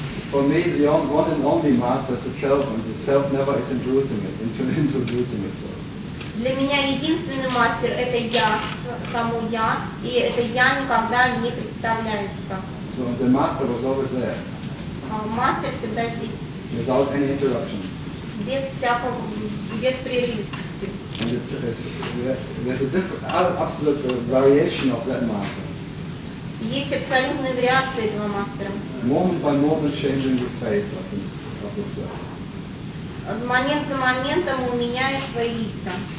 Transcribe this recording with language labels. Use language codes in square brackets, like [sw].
[en] For me, the one and only master is the self, and the self never is introducing itself. [ru] Для меня единственный мастер это я, само я, и это я никогда не представляется. [en] So the master was always there. [ru] Мастер всегда здесь. [en] Without any interruption. [ru] Без прерывности. [en] And there's an absolute variation of that master. [ru] Есть абсолютная вариация этого мастера. [en] Moment by moment changing the face of the self. [ru] С момента на момент он меняет свои лица.